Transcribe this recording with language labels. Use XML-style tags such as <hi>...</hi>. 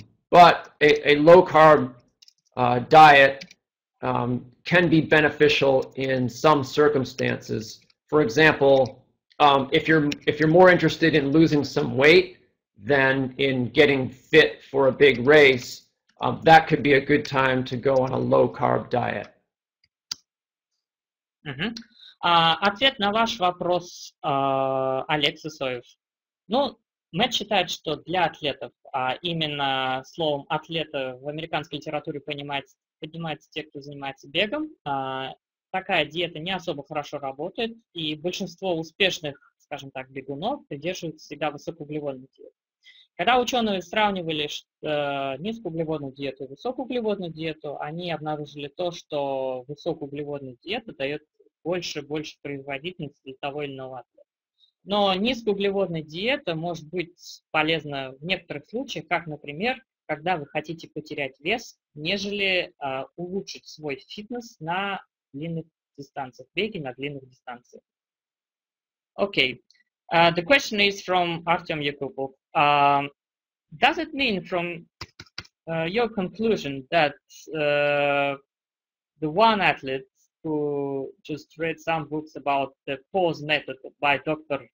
<en>But a low-carb diet can be beneficial in some circumstances. For example, if you're more interested in losing some weight than in getting fit for a big race, that could be a good time to go on a low-carb diet.</en> <ru>Ответ на ваш вопрос, Олег Сысоев. Ну, Мэтт считает, что для атлетов, а именно словом атлета в американской литературе поднимаются те, кто занимается бегом, такая диета не особо хорошо работает, и большинство успешных, скажем так, бегунов придерживаются всегда высокоуглеводной диеты. Когда ученые сравнивали низкоуглеводную диету и высокоуглеводную диету, они обнаружили то, что высокоуглеводная диета дает больше производительности для того или иного атлета. Но низкоуглеводная диета может быть полезна в некоторых случаях, как, например, когда вы хотите потерять вес, нежели улучшить свой фитнес на длинных дистанциях, беги на длинных дистанциях.</ru> <en>Okay. The question is from Artem Yakupov. Does it mean from your conclusion that the one athlete who just read some books about the pause method by Dr.</en>